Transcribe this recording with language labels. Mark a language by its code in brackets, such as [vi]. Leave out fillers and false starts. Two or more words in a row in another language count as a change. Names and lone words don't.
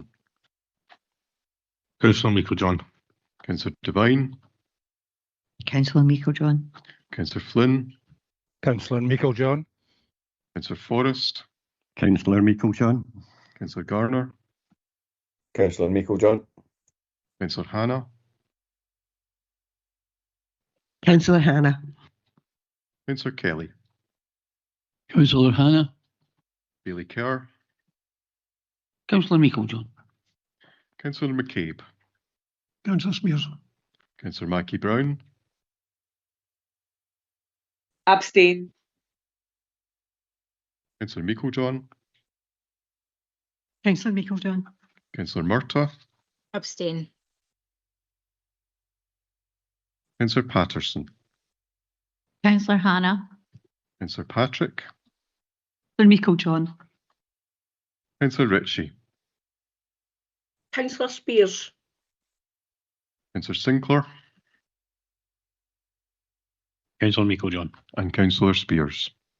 [en] Councillor Meikle-John. Councillor Devine. Councillor Meikle-John. Councillor Flynn. Councillor Meikle-John. Councillor Forrest. Councillor Meikle-John. Councillor Garner. Councillor Meikle-John. Councillor Hannah. Councillor Hannah. Councillor Kelly. Councillor Hannah. Bailey Kerr. Councillor Meikle-John. Councillor McCabe. Councillor Spears. Councillor Mackie Brown. Abstain. Councillor Meikle-John. Councillor Meikle-John. Councillor Murtagh. Abstain. Councillor Patterson. Councillor Hannah. Councillor Patrick. Councillor Meikle-John. Councillor Ritchie. Councillor Spears. Councillor Sinclair. Councillor Meikle-John. And Councillor Spears.